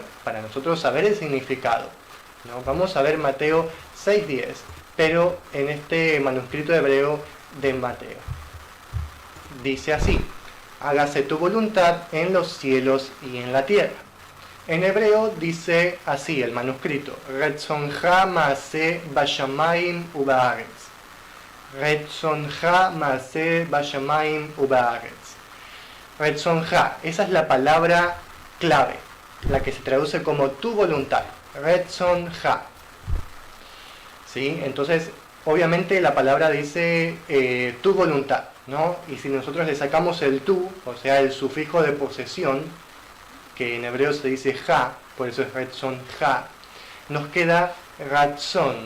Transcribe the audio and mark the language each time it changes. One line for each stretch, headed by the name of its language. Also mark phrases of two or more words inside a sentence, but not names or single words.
Spanish: Para nosotros saber el significado, ¿no? Vamos a ver Mateo 6:10, pero en este manuscrito hebreo de Mateo. Dice así: hágase tu voluntad en los cielos y en la tierra. En hebreo dice así el manuscrito:
Hebrew: רצונך מעשה בשמים ובארץ. רצונך מעשה בשמים ובארץ.
Spanish: Retzoncha, esa es la palabra clave, la que se traduce como tu voluntad. Retzoncha. ¿Sí? Entonces, obviamente la palabra dice tu voluntad, ¿no? Y si nosotros le sacamos el tu, o sea, el sufijo de posesión, que en hebreo se dice ja, por eso es retzoncha, nos queda ratzon.